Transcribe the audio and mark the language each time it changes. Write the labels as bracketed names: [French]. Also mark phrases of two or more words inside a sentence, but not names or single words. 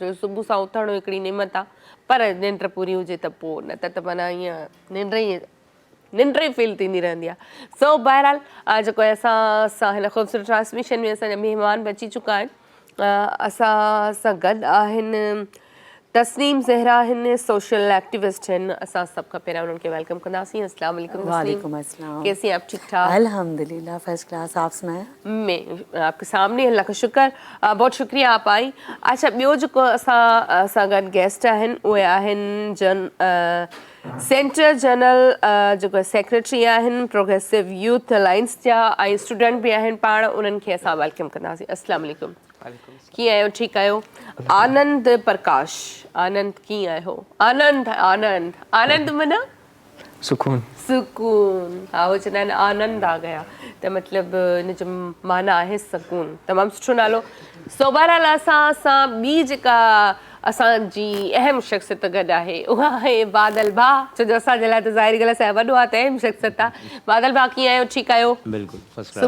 [Sindhi] छो सुबुह सां उथणु हिकिड़ी नेमत आहे, पर निंड पूरी हुजे त पोइ, न त माना ईअं निंड ई फील थींदी रहंदी आहे। सो बहरहाल जेको आहे असां हिन ख़ूबसूरत ट्रांसमिशन में असांजा महिमान बि अची चुका आहिनि। असां सां गॾु आहिनि तस्नीम ज़हरा आहिनि, [English] social activist [Sindhi] आहिनि। असां सभ खां पहिरियां उन्हनि खे वेलकम कंदासीं। [Arabic] السلام عليكم. وعليكم السلام. [Urdu] کیسی ہیں آپ؟ ٹھیک ٹھاک? अल्हम्दुलिल्लाह [English] first class. [Urdu] آپ سنایا? میں آپ کے سامنے، اللہ کا شکر. بہت شکریہ آپ آئی. अच्छा, [Sindhi] ॿियो जेको असां गॾु गेस्ट आहिनि उहे आहिनि [English] center general [Sindhi] जेको सेक्रेटरी आहिनि प्रोग्रेसिव यूथ अलायंस जा, ऐं स्टूडेंट बि आहिनि पाण, उन्हनि खे असां वेलकम कंदासीं। [Arabic] السلام عليكم. [Sindhi] कीअं आहियो? ठीकु आहियो? आनंद प्रकाश, आनंद कीअं आहियो? आनंद आनंद आनंद माना सुकून। सुकून, हा, उहो चवंदा आहिनि [Urdu] آنند آ گیا, [Sindhi] त मतिलबु इन जो माना आहे सुकून। तमामु सुठो नालो। सो बहरहाल असां ॿी जेका असांजी अहम शख़्सियत गॾु आहे उहा आहे बादल भाउ, छो जो असांजे लाइ त ज़ाहिरी ॻाल्हि आहे वॾो आहे त अहम शख़्सियत आहे। बादल भाउ कीअं आहियो? ठीकु आहियो? बिल्कुलु [English] first class.